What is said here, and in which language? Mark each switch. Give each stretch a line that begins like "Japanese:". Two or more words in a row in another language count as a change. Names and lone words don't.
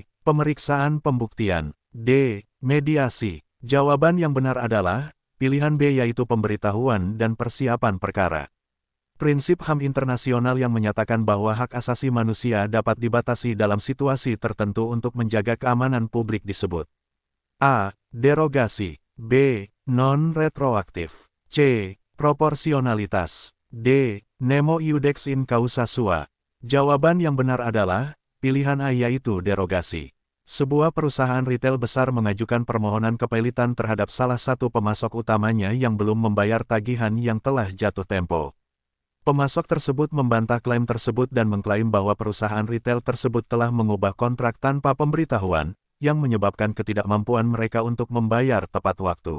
Indonesian: Pemeriksaan pembuktian, D. Mediasi. Jawaban yang benar adalah pilihan B, yaitu pemberitahuan dan persiapan perkara. Prinsip HAM internasional yang menyatakan bahwa hak asasi manusia dapat dibatasi dalam situasi tertentu untuk menjaga keamanan publik disebut A. Derogasi, B. Non-retroaktif, C. Proporsionalitas, D.
Latin: Nemo iudex in causa sua.
Indonesian: Jawaban yang benar adalah pilihan A, yaitu derogasi. Sebuah perusahaan retail besar mengajukan permohonan kepelitan terhadap salah satu pemasok utamanya yang belum membayar tagihan yang telah jatuh tempo. Pemasok tersebut membantah klaim tersebut dan mengklaim bahwa perusahaan retail tersebut telah mengubah kontrak tanpa pemberitahuan, yang menyebabkan ketidakmampuan mereka untuk membayar tepat waktu.